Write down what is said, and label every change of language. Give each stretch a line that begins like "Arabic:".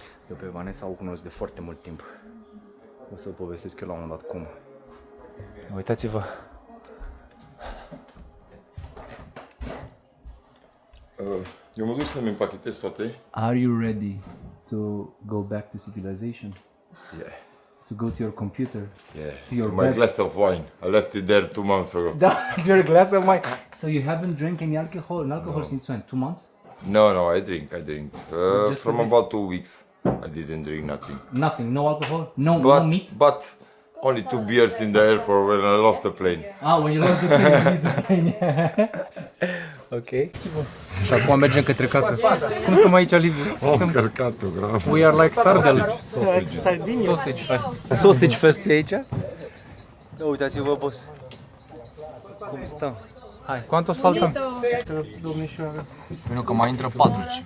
Romanian: Eu pe Vanessa o cunosc de foarte mult timp. O să povestesc eu la un moment dat cum. Uitați-vă. Eu mă duc să-mi împachetez toate.
English: Are you ready to go back to civilization? Yeah. to go to your computer. Yeah, To your my bed. glass of wine. I left it there 2 months ago. Your glass of wine. So you haven't drank any alcohol since when? 2 months? No, I drink. Just From a bit? about 2 weeks, I didn't drink nothing. Nothing, no alcohol, no meat. But only 2 beers in the airport when I lost the plane. When you lost the plane, you missed the plane. Ok.
Romanian: Și acum mergem către casă. Cum stăm aici, Liviu? Încărcat-o, grav.
English: We are like sardines. Sausage fest.
Romanian: Sausage fest e aici? Uitați-vă, boss. Cum stăm? Hai,
Spanish: ¿cuántos faltan?
Romanian: Domnișoară. Pentru că mai intră 4.